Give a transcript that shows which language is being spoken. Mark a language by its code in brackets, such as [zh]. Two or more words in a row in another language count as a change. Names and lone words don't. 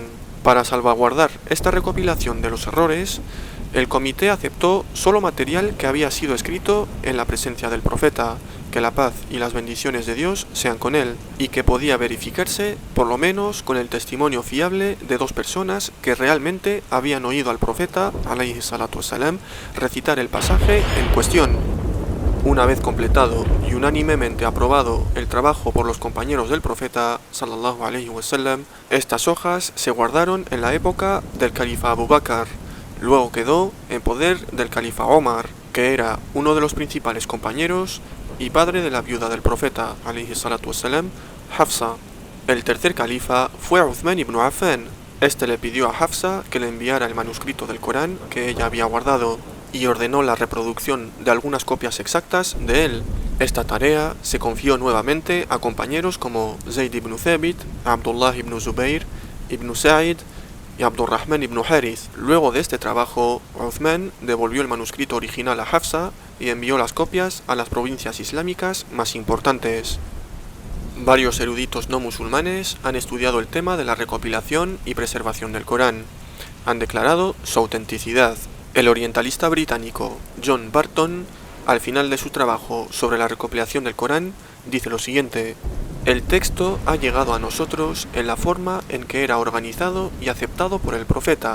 [es] Para salvaguardar esta recopilación de los errores, el comité aceptó solo material que había sido escrito en la presencia del profeta, que la paz y las bendiciones de Dios sean con él, y que podía verificarse por lo menos con el testimonio fiable de dos personas que realmente habían oído al profeta, [ar] عليه الصلاة والسلام, [es] recitar el pasaje en cuestión. Una vez completado y unánimemente aprobado el trabajo por los compañeros del profeta, [ar] صلى الله عليه وسلم, [es] estas hojas se guardaron en la época del califa Abu Bakr. Luego quedó en poder del califa Omar, que era uno de los principales compañeros y padre de la viuda del profeta, [ar] عليه الصلاة والسلام, Hafsa. [es] El tercer califa fue Uthman ibn Affan. Este le pidió a Hafsa que le enviara el manuscrito del Corán que ella había guardado, y ordenó la reproducción de algunas copias exactas de él. Esta tarea se confió nuevamente a compañeros como Zayd ibn Thabit, Abdullah ibn Zubayr, ibn Sa'id y Abdurrahman ibn Harith. Luego de este trabajo, Uthman devolvió el manuscrito original a Hafsa y envió las copias a las provincias islámicas más importantes. Varios eruditos no musulmanes han estudiado el tema de la recopilación y preservación del Corán. Han declarado su autenticidad. El orientalista británico John Barton, al final de su trabajo sobre la recopilación del Corán, dice lo siguiente: el texto ha llegado a nosotros en la forma en que era organizado y aceptado por el profeta.